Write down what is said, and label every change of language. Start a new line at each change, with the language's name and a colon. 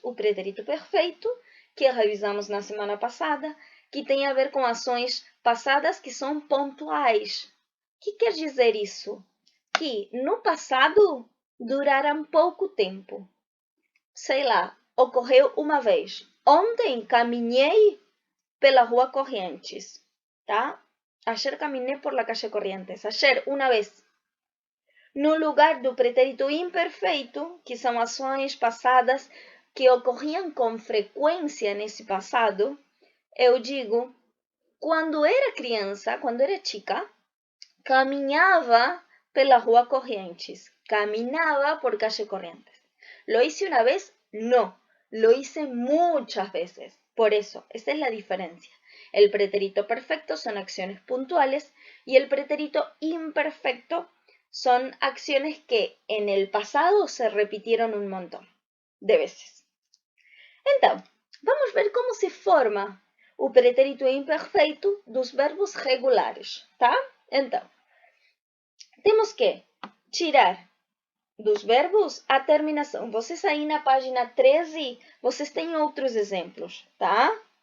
Portuguese: O pretérito perfeito, que revisamos na semana passada, que tem a ver com ações passadas que são pontuais. O que quer dizer isso? Que no passado duraram pouco tempo. Sei lá, ocorreu uma vez. Ontem caminhei pela rua Corrientes, tá?
Spanish: Ayer caminé por la calle Corrientes.
Portuguese: Ayer, uma vez. No lugar do pretérito imperfeito, que são ações passadas que ocorriam com frequência nesse passado, eu digo, quando era criança, quando era chica, caminhava pela rua Corrientes.
Spanish: Caminaba por calle Corrientes. ¿Lo hice una vez? No, lo hice muchas veces. Por eso, esa es la diferencia. El pretérito perfecto son acciones puntuales y el pretérito imperfecto son acciones que en el pasado se repitieron un montón de veces.
Portuguese: Então, vamos ver como se forma o pretérito imperfeito dos verbos regulares, tá? Então, temos que tirar dos verbos a terminação. Vocês aí na página 13, vocês têm outros exemplos, tá?